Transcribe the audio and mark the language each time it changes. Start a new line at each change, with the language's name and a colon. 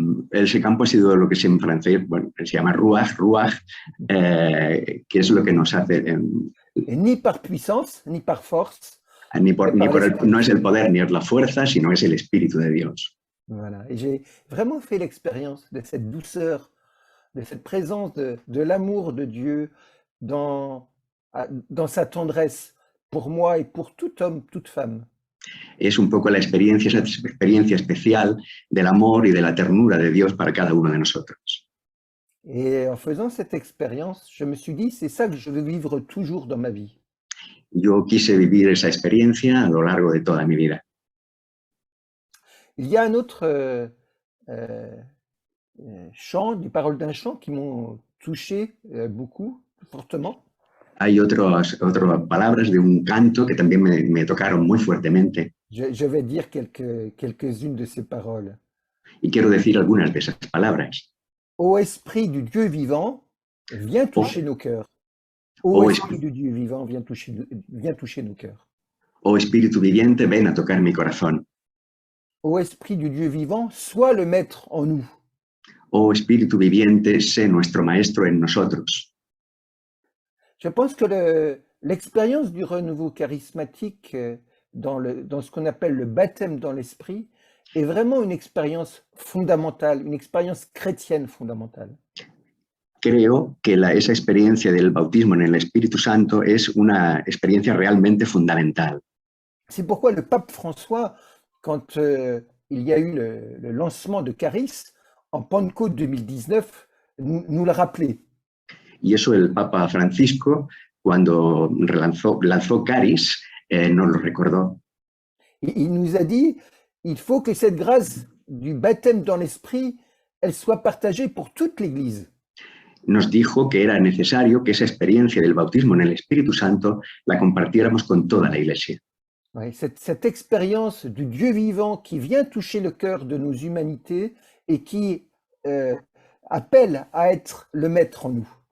Spanish: Ese campo ha sido lo que en francés bueno, se llama ruach, ruach, que es lo que nos hace.
French: Et ni par puissance ni par force.
Spanish: No es el poder ni es la fuerza, sino es el Espíritu de Dios.
French: Voilà. Et j'ai vraiment fait l'expérience de cette douceur, de cette présence de l'amour de Dieu dans sa tendresse pour moi et pour tout homme, toute femme.
Spanish: Es un poco esa experiencia especial del amor y de la ternura de Dios para cada uno de nosotros.
French: Et en faisant cette expérience, je me suis dit, c'est ça que je veux vivre toujours dans ma vie.
Spanish: Yo quise vivir esa experiencia a lo largo de toda mi vida.
French: Il y a un autre chant, des paroles d'un chant qui m'ont touché beaucoup, fortement.
Spanish: Hay otras palabras de un canto que también me tocaron muy fuertemente.
French: Je vais dire quelques-unes de ces paroles.
Spanish: Y quiero decir algunas de esas palabras.
French: Ô Esprit du Dieu vivant, viens toucher nos cœurs. Ô Esprit du Dieu vivant, viens toucher nos cœurs.
Spanish: Oh Espíritu viviente, ven a tocar mi corazón.
French: Ô Esprit du Dieu vivant, sois le maître en nous.
Spanish: Oh Espíritu viviente, sé nuestro maestro en nosotros.
French: Je pense que l'expérience du renouveau charismatique dans ce qu'on appelle le baptême dans l'esprit est vraiment une expérience fondamentale, une expérience chrétienne fondamentale.
Spanish: Creo que esa experiencia del bautismo en el Espíritu Santo es una experiencia realmente fundamental.
French: C'est pourquoi le pape François, quand il y a eu le lancement de Charis en Pentecôte 2019, nous l'a rappelé.
Spanish: Y eso el Papa Francisco, cuando lanzó Charis, nos lo recordó.
French: Il nous a dit, il faut que cette grâce du baptême dans l'esprit, elle soit partagée pour toute l'Église.
Spanish: Nos dijo que era necesario que esa experiencia del bautismo en el Espíritu Santo la compartiéramos con toda la Iglesia.
French: Ouais, cette expérience du Dieu vivant qui vient toucher le cœur de nos humanités et qui appelle à être le maître en nous.